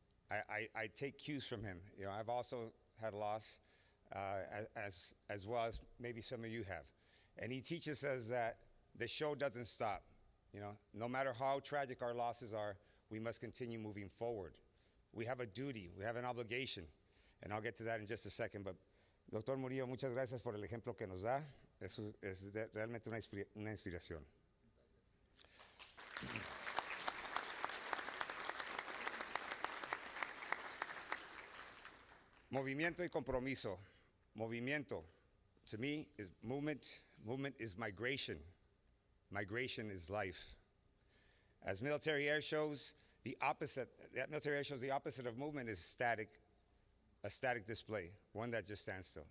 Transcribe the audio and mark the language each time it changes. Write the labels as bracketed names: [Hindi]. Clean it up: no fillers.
[English] I take cues from him. You know, I've also had a loss, as well as maybe some of you have. And he teaches us that the show doesn't stop. You know, no matter how tragic our losses are, we must continue moving forward. We have a duty, we have an obligation, and I'll get to that in just a second. But, Dr. [Spanish] Murillo, muchas gracias por el ejemplo que nos da. Es realmente una inspiración. Movimiento y compromiso. Movimiento, [English] to me, is movement. Movement is migration. Migration is life. As military air shows, the opposite of movement is a static display, one that just stands still.